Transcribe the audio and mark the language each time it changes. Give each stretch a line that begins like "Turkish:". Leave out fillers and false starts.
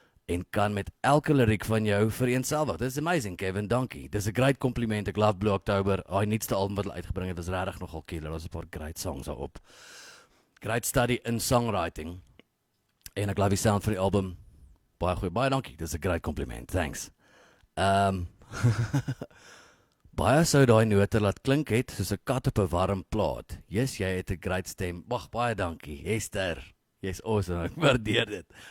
Afrikaans: en kan met elke liriek van jou vereenselwig. Dis amazing, Kevin, dankie. Dis 'n great compliment. Ek love Blue October. Hy nuutste album wat hulle uitgebring het, was regtig nogal killer. Daar's 'n paar great songs daarop.
English: Great study in songwriting.
Afrikaans: En ek love die sound van die album. Baie goed, baie dankie. Dis 'n great compliment.
English: Thanks.
Afrikaans: Baie sou daai note laat klink het soos 'n kat op 'n warm plaat. Yes, jy het 'n great stem. Wag, baie dankie. Hester. Jy's awesome. Ek waardeer dit.